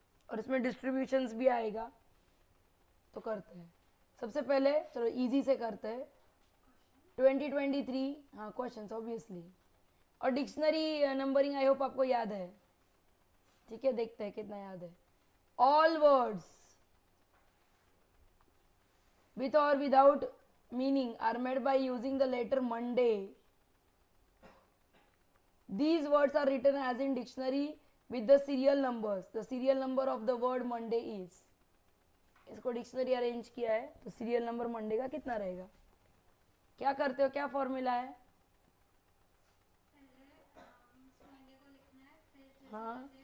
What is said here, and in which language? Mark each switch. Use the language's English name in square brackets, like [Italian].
[Hindi] और इसमें डिस्ट्रीब्यूशंस भी आएगा, तो करते हैं। सबसे पहले चलो इजी से करते हैं 2023, हाँ क्वेश्चंस ऑब्वियसली, और डिक्शनरी नंबरिंग [English] I hope [Hindi] आपको याद है, ठीक है देखते हैं कितना याद है। [English] All words with or without meaning are made by using the letter Monday. These words are written as in dictionary with the serial numbers. The serial number of the word Monday is, [Hindi] इसको dictionary arrange किया है तो serial number Monday का कितना रहेगा, क्या करते हो, क्या फॉर्मूला है? हाँ